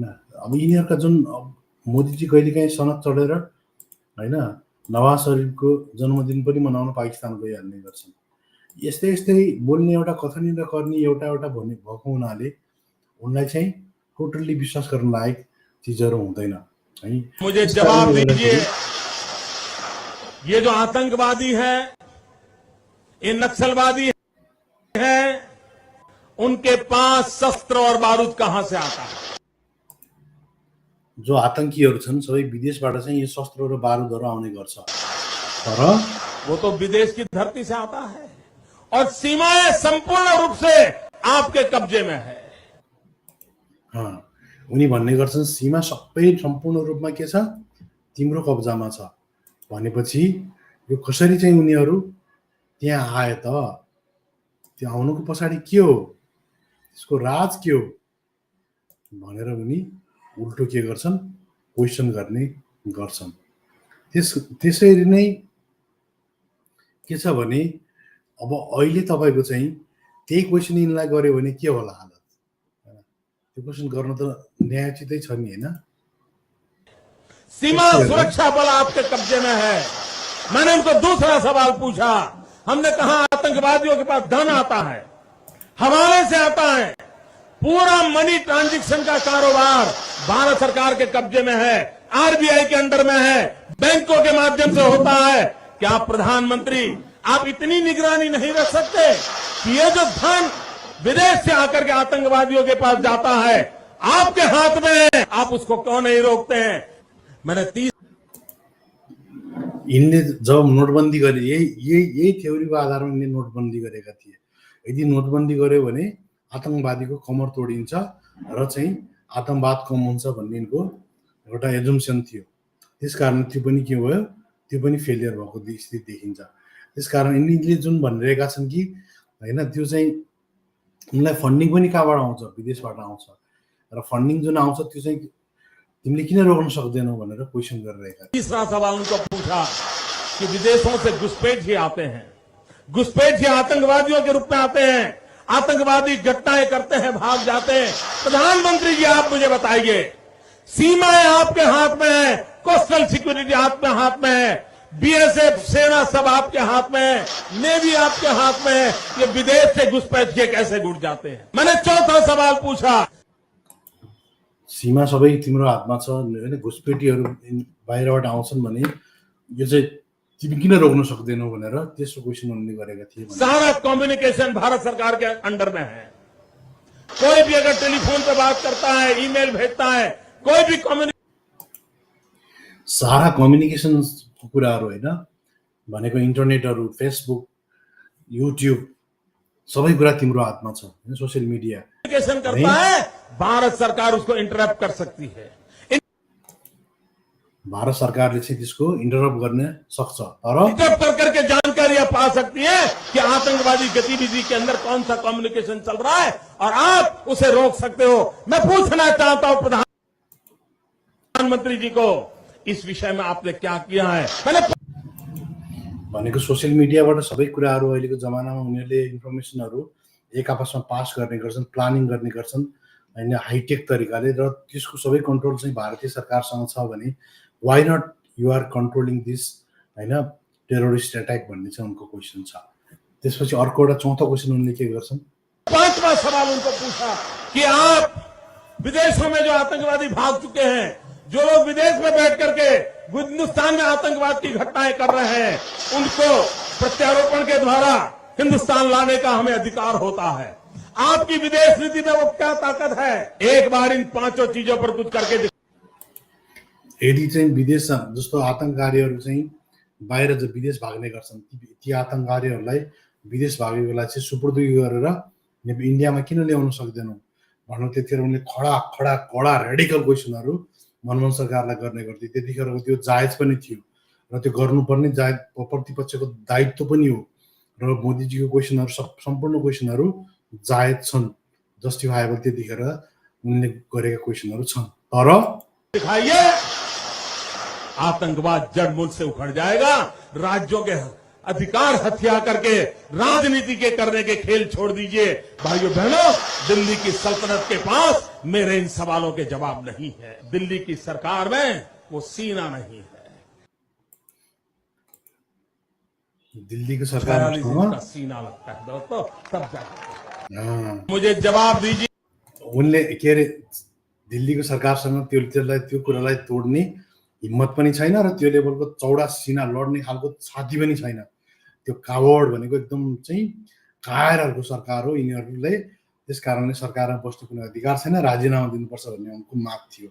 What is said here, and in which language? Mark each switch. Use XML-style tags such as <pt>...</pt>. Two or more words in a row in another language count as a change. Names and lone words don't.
<ne>अब यिनीहरूका जुन मोदीजी कहिलेकाहीँ सनक चढेर हैन नवाज शरीफको जन्मदिन पनि मनाउन पाकिस्तान गइहाल्ने गर्छन्। यस्तै यस्तै बोल्ने एउटा कथनी र गर्ने एउटा भन्ने भएको हुनाले उनलाई चाहिँ टोटल्ली विश्वास गर्न लायक चीजहरू हुँदैन है।</ne> <hi>मुझे जवाब दीजिए, ये जो आतंकवादी है, ये नक्सलवादी है, उनके पास शस्त्र और बारूद कहां से आता है?</hi> <ne>जो आतंकीहरू छन् सबै विदेशबाट चाहिँ यो शस्त्र र बारूदहरू आउने गर्छ, तर</ne> <hi>वो तो विदेश की धरती से आता है और सीमाएं संपूर्ण रूप से आपके कब्जे में है।</hi> <ne>उनी भन्ने गर्छन् सीमा सबै सम्पूर्ण रूपमा के छ, तिम्रो कब्जामा छ भनेपछि यो कसरी चाहिँ उनीहरू त्यहाँ आए त? त्यो आउनुको पछाडि के हो, त्यसको राज के हो भनेर उनी उल्टो के गर्छन्, क्वेसन गर्ने गर्छन्। त्यसरी नै के छ भने अब अहिले तपाईको चाहिँ त्यही क्वेसन यिनलाई गर्यो भने के होला हालत? त्यो क्वेसन गर्न त न्यायोचितै छ नि हैन।</ne> <hi>सीमा सुरक्षा बल आपके कब्जे में है। मैंने उनको दूसरा सवाल पूछा, हमने कहा आतंकवादियों के पास धन आता है, हवाले से आता है, पूरा</hi> <en>money transaction</en> <hi>का कारोबार भारत सरकार के कब्जे में है, आरबीआई के अंडर में है, बैंकों के माध्यम से होता है। क्या प्रधानमंत्री आप इतनी निगरानी नहीं रख सकते कि ये जो धन विदेश से आकर के आतंकवादियों के पास जाता है आपके हाथ में है, आप उसको क्यों नहीं रोकते हैं? मैंने 30</hi> <ne>इनले जब नोटबन्दी गरे, यही थ्योरीको आधारमा इनले नोटबन्दी गरेका थिए। यदि नोटबन्दी गर्यो भने आतंकवादीको कमर तोडिन्छ र चाहिँ आतंकवाद कम हुन्छ भन्ने यिनको एउटा एजम्पसन थियो। त्यसकारण त्यो पनि के भयो, त्यो पनि फेलियर भएको स्थिति देखिन्छ। त्यसकारण यिनले जुन भनिरहेका छन् कि हैन त्यो चाहिँ उनलाई फन्डिङ पनि कहाँबाट आउँछ, विदेशबाट आउँछ र फन्डिङ जुन आउँछ त्यो चाहिँ तिमीले किन रोक्न सक्दैनौ भनेर क्वेसन गरिरहेका।</ne> <hi>तीसरा सवाल उनको पूछा कि विदेशों से घुसपैठ ही आते हैं, घुसपैठ ही आतंकवादियों के रूप में आते हैं, आतंकवादी घटनाएं करते हैं, भाग जाते हैं। प्रधानमंत्री जी आप मुझे बताइए, सीमाएं आपके हाथ में है,</hi> <en>coastal security</en> <hi>आपके हाथ में है, बीएसएफ सेना सब आपके हाथ में है, नेवी आपके हाथ में है, ये विदेश से घुसपैठ के कैसे घुट जाते हैं? मैंने चौथा सवाल पूछा,</hi> <ne>सीमा सबै तिम्रो हातमा छ हैन, घुसपेटीहरू बाहिरबाट आउँछन् भने यो चाहिँ तिमी किन रोक्न सक्दैनौ भनेर त्यसको क्वेसन उनले गरेका थिए।</ne> <hi>सारा कम्युनिकेशन भारत सरकार के अंडर में है। कोई भी अगर टेलीफोन पे बात करता है, ईमेल भेजता है, कोई भी</hi> <ne>सारा कम्युनिकेसनको कुराहरू होइन भनेको इन्टरनेटहरू, फेसबुक, युट्युब सबै कुरा तिम्रो हातमा छ हैन।</ne> <en>social media</en> <hi>कम्युनिकेशन करता है, भारत सरकार उसको इंटरप्ट कर सकती है।</hi> <ne>भारत सरकारले चाहिँ त्यसको इन्टरप्ट गर्न सक्छ, तर</ne> <hi>इंटरप्ट कर करके जानकारियां पा सकती है कि आतंकवादी गतिविधि के अंदर कौन सा कम्युनिकेशन चल रहा है और आप उसे रोक सकते हो। मैं पूछना चाहता हूं प्रधानमंत्री जी को, इस विषय में आपने क्या किया है? मैंने</hi> <ne>भनेको सोशल मिडियाबाट सबै कुराहरू अहिलेको जमानामा उनीहरूले इन्फर्मेसनहरू एक आपसमा पास गर्ने गर्छन्, प्लानिङ गर्ने गर्छन् हैन, हाइटेक तरिकाले। र त्यसको सबै कन्ट्रोल चाहिँ भारतीय सरकारसँग छ भने</ne> <en>why not you are controlling this</en> <ne>हैन</ne> <en>terrorist attack</en> <ne>भन्ने चाहिँ उनको क्वेसन छ। त्यसपछि अर्को एउटा चौथो क्वेसन उनले के गर्छन्,</ne> <hi>पांचवा सवाल उनको पूछा कि आप विदेशों में जो आतंकवादी भाग चुके हैं, जो लोग विदेश में बैठ करके हिंदुस्तान में आतंकवाद की घटनाएं कर रहे हैं, उनको प्रत्यारोपण के द्वारा हिंदुस्तान लाने का हमें अधिकार होता है। आपकी विदेश नीति में वो क्या ताकत है? एक बार इन पांचों चीजों पर कुछ करके</hi> <ne>यदि चाहिँ विदेश जस्तो आतंककारीहरू चाहिँ बाहिर जो विदेश भाग्ने गर्छन्, ती आतंककारीहरूलाई विदेश भागेकोलाई चाहिँ सुपुर्दगी गरेर इन्डियामा किन ल्याउन सक्दैनौ भन्नु त्यतिखेर उनले खडा कडा रेडिकल क्वेसनहरू मनमोहन सरकारलाई गर्ने गर्थे। त्यतिखेरको त्यो जायज पनि थियो र त्यो गर्नुपर्ने प्रतिपक्षको दायित्व पनि हो र मोदीजीको क्वेसनहरू सम्पूर्ण क्वेसनहरू जायज छन्, जस्टिफाएबल त्यतिखेर उनले गरेका क्वेसनहरू छन्। तर</ne> <hi>दिखाइए आतंकवाद जड़मूल से उखड़ जाएगा। राज्यों के अधिकार हथिया करके राजनीति के करने के खेल छोड़ दीजिए। भाइयों बहनों, दिल्ली की सल्तनत के पास मेरे इन सवालों के जवाब नहीं है। दिल्ली की सरकार में वो सीना नहीं है। दिल्ली की सरकार का सीना लगता है दोस्तों, तब जाकर मुझे जवाब दीजिए।</hi> <ne>उनले के अरे दिल्लीको सरकारसँग त्यो कुरालाई तोड्ने हिम्मत पनि छैन र त्यो लेभलको चौडा सिना लड्ने खालको छाती पनि छैन। त्यो कावर्ड भनेको एकदम चाहिँ कायरहरूको सरकार हो यिनीहरूले। त्यस कारणले सरकारमा बस्ने कुनै अधिकार छैन, राजीनामा दिनुपर्छ भन्ने उनको माग थियो।</ne>